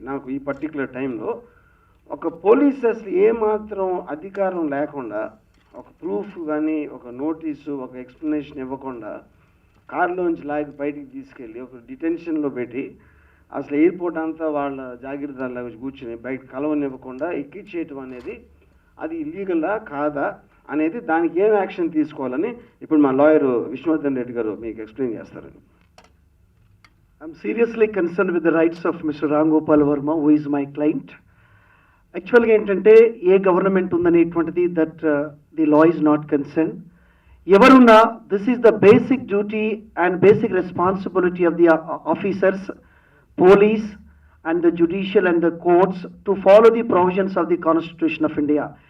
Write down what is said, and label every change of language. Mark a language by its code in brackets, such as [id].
[te] నాకు ఈ పర్టికులర్ టైంలో ఒక పోలీస్ అసలు ఏమాత్రం అధికారం లేకుండా ఒక ప్రూఫ్ కానీ ఒక నోటీసు ఒక ఎక్స్ప్లెనేషన్ ఇవ్వకుండా కారులోంచి లాగి బయటికి తీసుకెళ్ళి ఒక డిటెన్షన్లో పెట్టి అసలు ఎయిర్పోర్ట్ అంతా వాళ్ళ జాగ్రత్తలాగా కూర్చుని బయట కలవనివ్వకుండా ఎక్కించేయటం అనేది అది ఇల్లీగలా కాదా అనేది దానికి ఏం యాక్షన్ తీసుకోవాలని ఇప్పుడు మా లాయర్ విష్ణువర్ధన్ రెడ్డి గారు మీకు ఎక్స్ప్లెయిన్ చేస్తారని. [en] I'm seriously concerned with the rights of Mr. Ram Gopal Verma, who is my client. [te] యాక్చువల్గా ఏంటంటే ఏ government ఉందనేటువంటిది [en] That the law is not concern. ఎవరున్నా this is the basic duty and basic responsibility of the officers, police and the judicial and the courts to follow the provisions of the constitution of India.